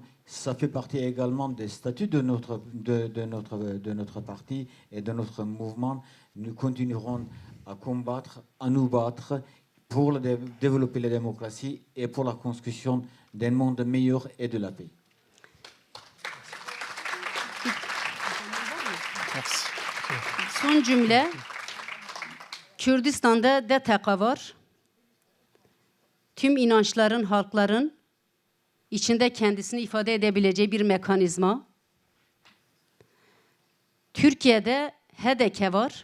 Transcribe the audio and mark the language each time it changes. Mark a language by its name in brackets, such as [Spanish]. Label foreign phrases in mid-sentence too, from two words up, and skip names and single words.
[French] Ça fait partie également des statuts de notre parti et de notre mouvement. Nous continuerons à combattre, à nous battre pour développer la démocratie et pour la construction d'un monde meilleur et de la paix. [Turkish] Son cümle, Kürdistan'da DTK var. Tüm inançların, halkların içinde kendisini ifade edebileceği bir mekanizma. Türkiye'de HDK var.